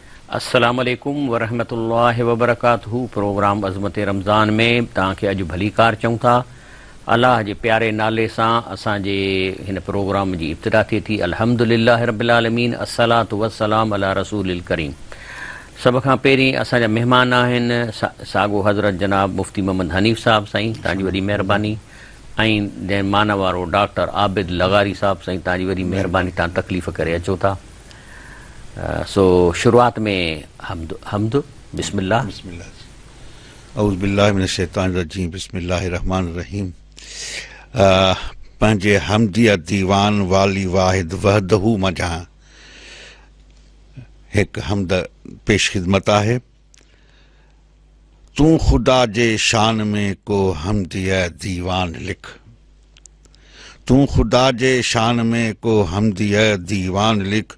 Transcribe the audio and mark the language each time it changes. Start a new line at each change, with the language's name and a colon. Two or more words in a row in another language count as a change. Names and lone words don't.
Arabic: السلام عليكم ورحمة الله وبركاته.
Sindhi: प्रोग्राम अज़मत रमज़ान में तव्हांखे अॼु भली कार चऊं था। अल्लाह जे प्यारे नाले सां असांजे हिन प्रोग्राम जी इब्तिदा थिए थी।
Arabic: الحمد لله رب العالمين، الصلاة والسلام على رسوله الكريم.
Sindhi: सभ खां पहिरीं असांजा महिमान आहिनि साॻो हज़रत जनाब मुफ़्ती मोहम्मद हनीफ़ साहिबु। साईं तव्हांजी वॾी महिरबानी। ऐं जंहिं मान वारो डॉक्टर आबिद लगारी साहिबु। साईं तव्हांजी वॾी महिरबानी, तव्हां तकलीफ़ करे अचो था। सो शुरुआत में हमद बिस्मिल्लाह।
Arabic: أعوذ بالله من الشيطان الرجيم، بسم الله الرحمن الرحيم.
Sindhi: पंहिंजे हमदिया दीवान वाली
Arabic: واحد وحده
Sindhi: मजा हिकु हमद पेश ख़िदमत आहे। तूं ख़ुदा जे शान में को हमदिया दीवान लिख, तूं ख़ुदा जे शान में को हमदिया दीवान लिख।